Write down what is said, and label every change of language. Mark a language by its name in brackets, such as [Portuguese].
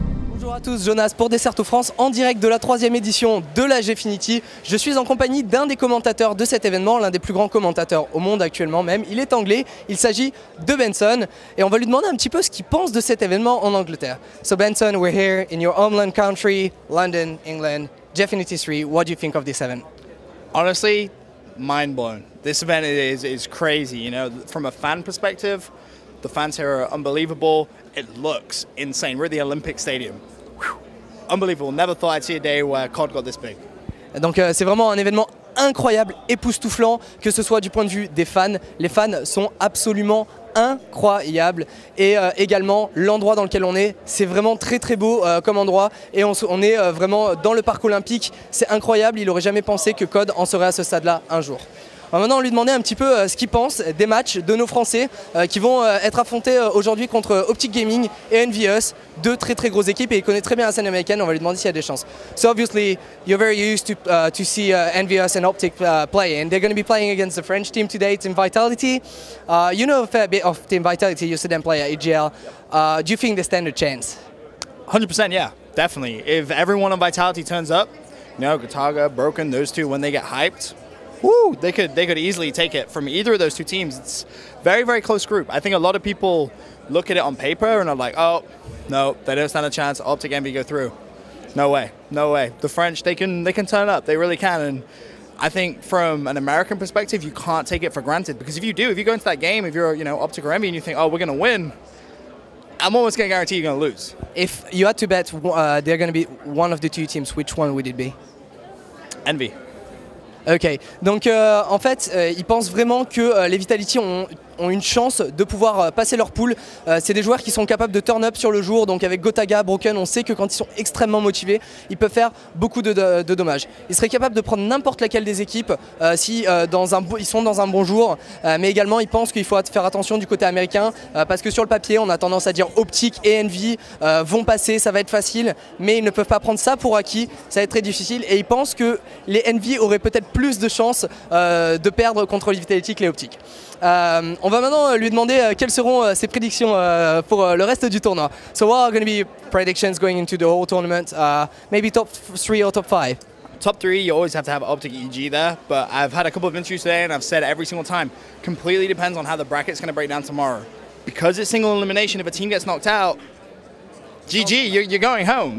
[French] Bonjour à tous, Jonas pour DECERTOFRANCE en direct de la 3e édition de la Gfinity. Je suis en compagnie d'un des commentateurs de cet événement, l'un des plus grands commentateurs au monde actuellement même. Il est anglais, il s'agit de Benson et on va lui demander un petit peu ce qu'il pense de cet événement en Angleterre. [English] So Benson, we're here in your homeland country, London, England, Gfinity 3. What do you think of this event? Honestly, mind blown. This event is crazy, you know, from a fan perspective. The fans here are unbelievable. It looks insane. We're at the Olympic Stadium. Whew. Unbelievable. Never thought I'd see a day where COD got this big. [French] Donc c'est vraiment un événement incroyable, époustouflant, que ce soit du point de vue des fans. Les fans sont absolument incroyables et également l'endroit dans lequel on est, c'est vraiment très très beau comme endroit et on est vraiment dans le parc olympique. C'est incroyable, il n'aurait jamais pensé que COD en serait à ce stade-là un jour. On va maintenant lui demander un petit peu ce qu'il pense des matchs de nos Français qui vont être affrontés aujourd'hui contre Optic Gaming et Envious, deux très très grosses équipes et il connaît très bien la scène américaine, on va lui demander s'il y a des chances. [English] So obviously you're very used to see Envious and Optic play and they're going to be playing against the French team today, Team Vitality. You know a fair bit of Team Vitality, you see them play at EGL. Do you think they stand a chance? 100%, yeah, definitely. If everyone on Vitality turns up, you know, Gotaga, Broken, those two, when they get hyped, woo, they could easily take it from either of those two teams. It's very, very close group. I think a lot of people look at it on paper and are like, oh, no, they don't stand a chance. Optic Envy go through. No way, no way. The French, they can turn up. They really can. And I think from an American perspective, you can't take it for granted because if you do, if you go into that game, if you're, you know, Optic or Envy and you think, oh, we're going to win, I'm almost going to guarantee you're going to lose. If you had to bet they're going to be one of the two teams, which one would it be? Envy. [French] Ok, donc en fait, ils pensent vraiment que les Vitality ont une chance de pouvoir passer leur poule. C'est des joueurs qui sont capables de [English] turn up [French] sur le jour, donc avec Gotaga, Broken, on sait que quand ils sont extrêmement motivés, ils peuvent faire beaucoup de dommages. Ils seraient capables de prendre n'importe laquelle des équipes si ils sont dans un bon jour, mais également ils pensent qu'il faut faire attention du côté américain, parce que sur le papier, on a tendance à dire Optic et Envy vont passer, ça va être facile, mais ils ne peuvent pas prendre ça pour acquis, ça va être très difficile, et ils pensent que les Envy auraient peut-être plus de chances de perdre contre les Vitality que les Optic. On va maintenant lui demander quelles seront ses prédictions pour le reste du tournoi. [English] So what are going to be predictions going into the whole tournament? Maybe top 3 or top 5? Top 3, you always have to have Optic EG there, but I've had a couple of interviews today and I've said every single time, completely depends on how the bracket's going to break down tomorrow. Because it's single elimination, if a team gets knocked out, GG, you're going home.